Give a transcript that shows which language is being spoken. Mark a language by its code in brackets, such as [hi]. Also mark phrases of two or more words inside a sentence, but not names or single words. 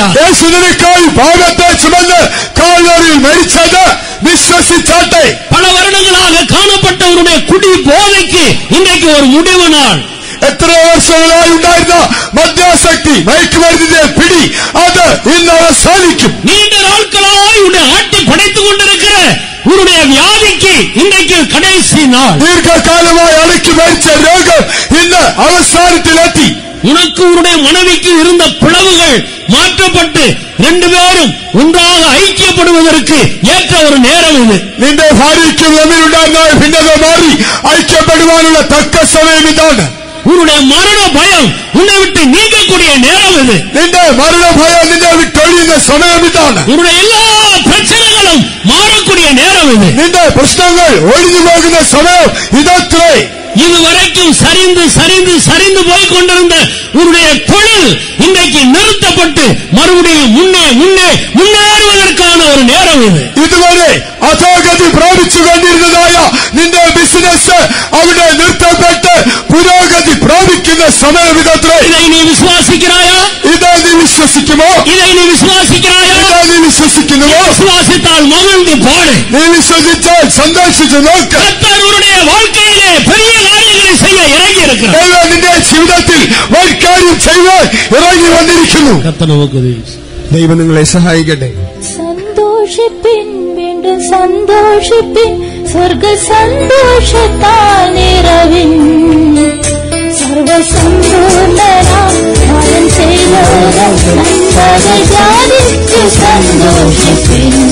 [ml] യേശു നിനക്കായി പാപത്തെ ചുമന്ന് കാൽവരിയിൽ മരിച്ചത് വിശ്വസിച്ചാട്ടെ. [ta] பல வருடங்களாக காணப்பட்டவருடைய குடி போதைக்கு இன்றைக்கு ஒரு முடிவு நாள். [ml] എത്ര വർഷങ്ങളായി ഉണ്ടായിരുന്ന മദ്യാസക്തി, മയക്കുമരുന്നിന്റെ പിടി, അത് ഇന്ന് അവസാനിക്കും. [ta] நீண்ட நாட்களாய் உன்னை ஆட்டி படைத்துக் கொண்டிருக்கிற உன்னுடைய வியாதிக்கு இன்றைக்கு கடைசி நாள். [ml] ദീർഘകാലമായി അടക്കി മരിച്ച രോഗം ഇന്ന് അവസാനത്തിലെത്തി. [ta] உனக்கு உன்னுடைய மனைவிக்கு இருந்த பிளவுகள் மாற்றப்பட்டு 2 பேரும் ஒன்றாக ஐக்கியப்படுவதற்கு ஏற்ற ஒரு நேரம் இது. [ml] നിന്റെ ഭാര്യയ്ക്കും തമ്മിലുണ്ടായിരുന്ന ഭിന്നത മാറി ഐക്യപ്പെടുവാനുള്ള തക്ക സമയം ഇതാണ്. [ta] உன்னுடைய மரண பயம் உன்னை விட்டு நீங்கக்கூடிய நேரம் இது. [ml] നിന്റെ മരണഭയം നിന്നെ വിട്ടൊഴിയുന്ന സമയം ഇതാണ്. [ta] உன்னுடைய எல்லா பிரச்சனைகளும் மாறக்கூடிய நேரம் இது. [ml] നിന്റെ പ്രശ്നങ്ങൾ ഒഴിഞ്ഞു പോകുന്ന സമയം ഇതത്രേ. [ta] இதுவரைக்கும் சரிந்து சரிந்து சரிந்து போய் கொண்டிருந்த உன்னுடைய தொழில் இன்றைக்கு நிறுத்தப்பட்டு மறுபடியும் முன்னே முன்னே முன்னேறுவதற்கான ஒரு நேரம் இது. [ml] ഇതുവരെ അധോഗതി പ്രാപിച്ചു കൊണ്ടിരുന്നതായ നിന്റെ ബിസിനസ് അവിടെ നിർത്തപ്പെട്ട് പുരോഗതി പ്രാപിക്കുന്ന സമയം ഇതത്രേ. [ta] இதை நீ விசுவாசிக்கிறாயா? [ml] ഇതാ നീ വിശ്വസിക്കുമോ? [ta] இதை நீ விசுவாசிக்கிறாயா? [ml] ഇതാ നീ വിശ്വസിക്കുന്നുവോ? [ta] விசுவாசித்தால் மகிழ்ந்து பாடு. [ml] നീ വിശ്വസിച്ചാൽ സന്തോഷിച്ചു നോക്ക്. [ta] கர்த்தர் உன்னுடைய வாழ்க்கையிலே பெரிய காரியங்களை செய்ய இறங்கி இருக்கிறார். [ml] ദൈവം നിന്റെ ജീവിതത്തിൽ വൻ കാര്യം ചെയ്യുവാൻ ഇറങ്ങി വന്നിരിക്കുന്നു. [ta] கர்த்தர் நமக்கு உதவி. [ml] ദൈവം നിങ്ങളെ സഹായിക്കട്ടെ. സന്തോഷിപ്പിൻ, വീണ്ടും സന്തോഷിപ്പിൻ, സ്വർഗ സന്തോഷത്താൽ നിറവിൻ. സർവസമ്പൂർണനാം അവൻ ചെയ്തോര നന്മകൾ ധ്യാനിച്ചു സന്തോഷിപ്പിൻ.